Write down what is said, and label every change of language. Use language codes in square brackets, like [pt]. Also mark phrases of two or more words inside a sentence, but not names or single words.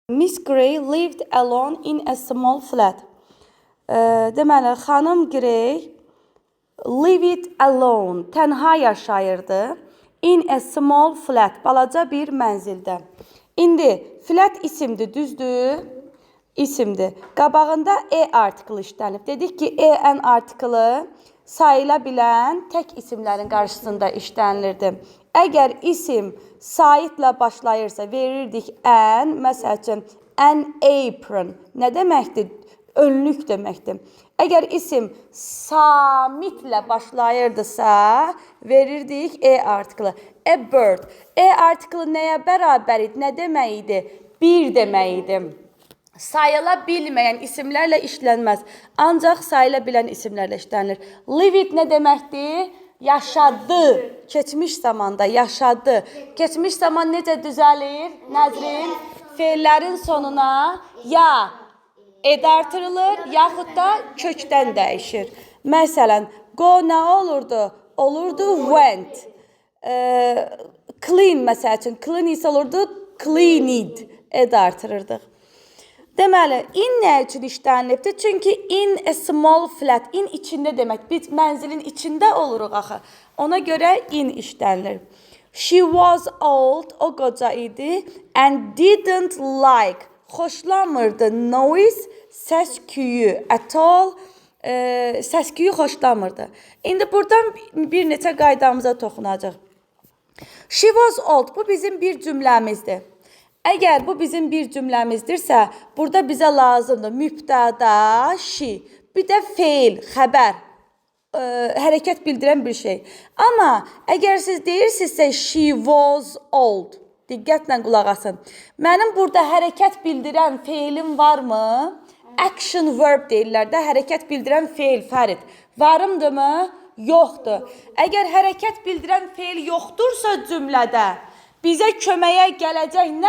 [en] Miss Gray lived alone in a small flat. [az] Deməli, xanım Gray [en] lived alone, [az] tənha yaşayırdı. [en] In a small flat, [az] balaca bir mənzildə. İndi flat isimdir, düzdür? İsimdir. Qabağında artiklı işlənib. Dedik ki, en artiklı sayıla bilən tək isimlərin qarşısında işlənilirdi. Əgər isim sayitlə başlayırsa, verirdik an, məsəl üçün, [en] an apron. [az] Nə deməkdir? Önlük deməkdir. Əgər isim samitlə başlayırdısa, verirdik artiklı. [en] A bird. [az] Artiklı nəyə bərabər idi? Nə demək idi? Bir demək idi. Sayıla bilməyən isimlərlə işlənməz. Ancaq sayıla bilən isimlərlə işlənilir. [en] Live it [az] nə deməkdir? Yaşadı. Keçmiş zamanda yaşadı. Keçmiş zaman necə düzəlir? Nəzrin, feillərin sonuna ya artırılır, yaxud da kökdən dəyişir. Məsələn, go nə olurdu? Olurdu went. Clean məsəl üçün, clean isə olurdu cleaned. Artırırdıq. Deməli, in nə üçün işlənilibdir? Çünki [en] in a small flat, [az] in içində demək. Biz mənzilin içində oluruq axı. Ona görə in işlənilir. [en] She was old, [az] o qoca idi, [en] and didn't like, [az] xoşlamırdı noise, səs-küyü, [en] at all, [az] səs-küyü xoşlamırdı. İndi buradan bir neçə qaydamıza toxunacaq. [en] She was old, [az] bu bizim bir cümləmizdir. Əgər bu bizim bir cümləmizdirsə, burada bizə lazımdır mübtəda, she, bir də feil, xəbər, hərəkət bildirən bir şey. Amma əgər siz deyirsinizsə [en] she was old, [az] diqqətlə qulaq asın. Mənim burada hərəkət bildirən feilim varmı? [en] Action verb [az] deyirlər də, hərəkət bildirən feil, Fərid. Varımdırmı? Yoxdur. Əgər hərəkət bildirən feil yoxdursa cümlədə, bizə köməyə gələcək nə?